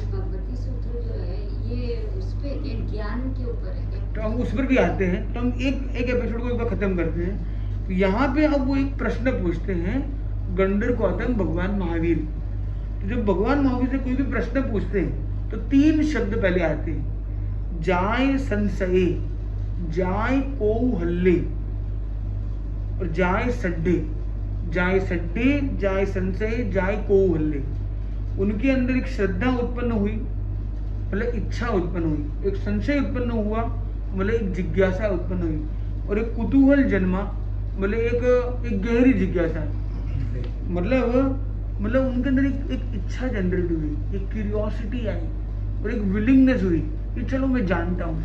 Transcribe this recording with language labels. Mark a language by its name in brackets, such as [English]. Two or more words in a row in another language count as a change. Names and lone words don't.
[Hindi] भगवती सूत्र जो है ये उस पे ज्ञान के ऊपर है, तो हम उस पर भी आते हैं। तो हम एक एपिसोड को एक बार खत्म करते हैं। तो यहाँ पे अब वो एक प्रश्न पूछते हैं गंधर गौतम भगवान महावीर। तो जब भगवान महावीर से कोई भी प्रश्न पूछते हैं तो 3 शब्द पहले आते हैं, [Prakrit languages] जाय संशये, जाय कौहल्ले और जाय सड्डे। जाय सड्डे, जाय संशय, जाय कौहल्ले। [Hindi] उनके अंदर एक श्रद्धा उत्पन्न हुई, मतलब इच्छा उत्पन्न हुई, एक संशय उत्पन्न हुआ, मतलब एक जिज्ञासा उत्पन्न हुई, और एक कुतूहल जन्मा, मतलब एक गहरी जिज्ञासा, मतलब उनके अंदर एक इच्छा जनरेट हुई, एक क्यूरियोसिटी आई और एक विलिंगनेस हुई कि चलो मैं जानता हूँ।